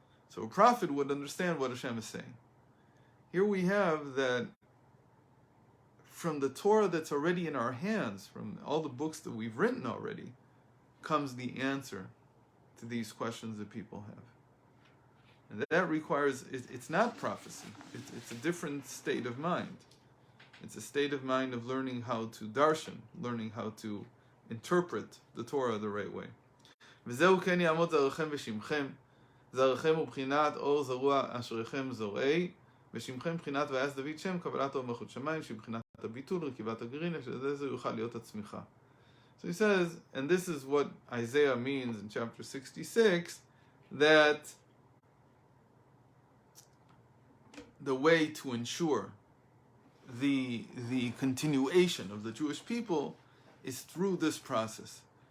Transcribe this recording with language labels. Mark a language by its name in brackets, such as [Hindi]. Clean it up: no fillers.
[English] So a prophet would understand what Hashem is saying. Here we have that from the Torah that's already in our hands, from all the books that we've written already, comes the answer to these questions that people have. And that requires, it's not prophecy, it's a different state of mind. It's a state of mind of learning how to darshan, learning how to interpret the Torah the right way. [Hebrew] וזהו כן יעמוד זרעכם ושמכם, זרעכם הוא בחינת אור זרוע אשריכם זורעי, ושמכם בחינת ויעש דוד שם, קבלת אור מלכות שמיים, שהיא בחינת הביטול, רכיבת הגרעין, שזה יוכל להיות הצמיחה. [English] So he says, and this is what Isaiah means in chapter 66, that the way to ensure the continuation of the Jewish people is through this process.